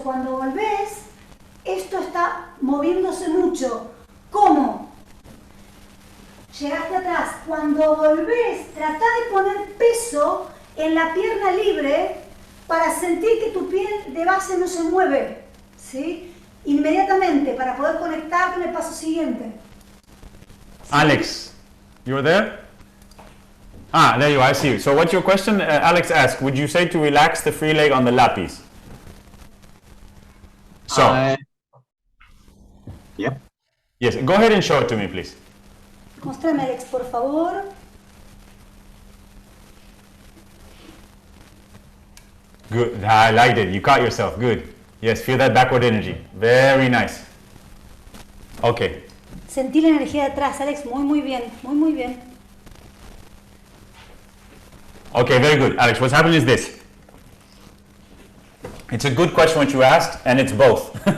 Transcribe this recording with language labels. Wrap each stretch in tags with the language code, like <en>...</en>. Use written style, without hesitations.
<es>Cuando volvés, esto está moviéndose mucho. ¿Cómo? Llegaste atrás. Cuando volvés, tratá de poner peso en la pierna libre para sentir que tu pie de base no se mueve, ¿sí? Inmediatamente, para poder conectar con el paso siguiente. ¿Sí?</es> <en>Alex, you were there? Ah, there you are, I see you. So what's your question? Alex asked, would you say to relax the free leg on the lapis? So. Yep. Yes, go ahead and show it to me, please.</en> <es>Mostrame, Alex, por favor.</es> <en>Good, I liked it, you caught yourself, good. Yes, feel that backward energy, very nice. Okay.</en> <es>Sentí la energía de atrás, Alex, muy bien.</es> <en>Okay, very good. Alex, what's happening is this. It's a good question what you asked, and it's both.</en>